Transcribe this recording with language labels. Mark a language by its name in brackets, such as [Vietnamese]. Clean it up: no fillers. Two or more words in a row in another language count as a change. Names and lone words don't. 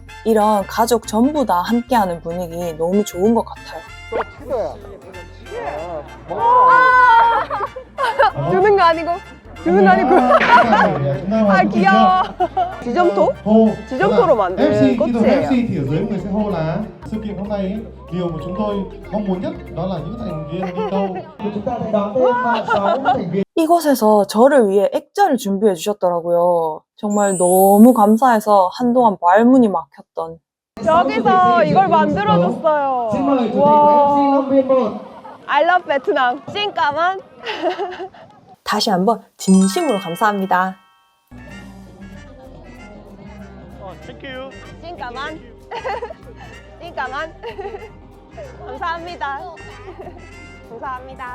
[Korean] 이런 가족 전부 다 함께하는 분위기 너무 좋은 것 같아요. 주는 거 아니고 주는 거 아니고 아 귀여워. 지점토? 지점토로 만든 꽃이에요. [Vietnamese] MC thì ở dưới người sẽ hô là sự kiện hôm nay điều mà chúng tôi mong muốn nhất đó là những thành viên đi đâu. Chúng ta hãy đón thêm 6 thành viên. [Korean] 이곳에서 저를 위해 액자를 준비해 주셨더라고요. 정말 너무 감사해서 한동안 말문이 막혔던. 여기서 이걸 만들어줬어요. 와. [English] I love [Vietnamese] 베트남. xin cảm ơn. [Korean] 다시 한번 진심으로 감사합니다. [Vietnamese] xin cảm ơn. xin cảm ơn. [Korean] 감사합니다. 감사합니다.